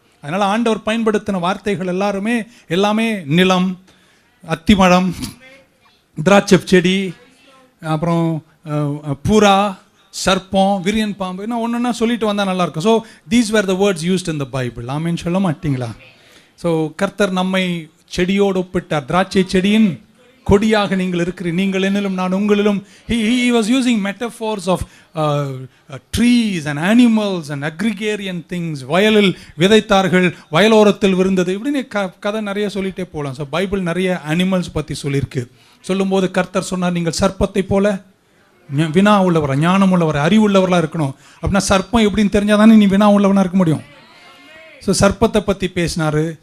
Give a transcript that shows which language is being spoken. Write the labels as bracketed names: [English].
[Tamil] அதனால் ஆண்டவர் பயன்படுத்தின வார்த்தைகள் எல்லாமே நிலம், அத்திமரம், திராட்சை செடி, அப்புறம் புறா, சர்ப்பம், விரியன் பாம்பு, இன்னும் ஒன்றுன்னா சொல்லிட்டு வந்தால் நல்லாயிருக்கும். [English] So these were the words used in the Bible. [Tamil] ஆமேன்னு சொல்ல மாட்டீங்களா? ஸோ கர்த்தர் நம்மை செடியோடு ஒப்பிட்டார். திராட்சை செடியின் கொடியாக நீங்கள் இருக்கிறீர்கள், நீங்கள் என்னிலும் நான் உங்களிலும். [English] he was using metaphors of trees and animals and agrarian things. [Tamil] வயலில் விதைத்தார்கள், வயலோரத்தில் விருந்தது, இப்படின்னு கதை நிறைய சொல்லிட்டே போகலாம். ஸோ பைபிள் நிறைய அனிமல்ஸ் பற்றி சொல்லியிருக்கு. சொல்லும்போது கர்த்தர் சொன்னார், நீங்கள் சர்ப்பத்தை போல வினா உள்ளவரா, ஞானம் உள்ளவரா, அறிவுள்ளவர்களாக இருக்கணும். அப்படின்னா சர்ப்பம் எப்படின்னு தெரிஞ்சால் தானே நீ வினா உள்ளவனாக இருக்க முடியும். ஸோ சர்ப்பத்தை பற்றி பேசினார்.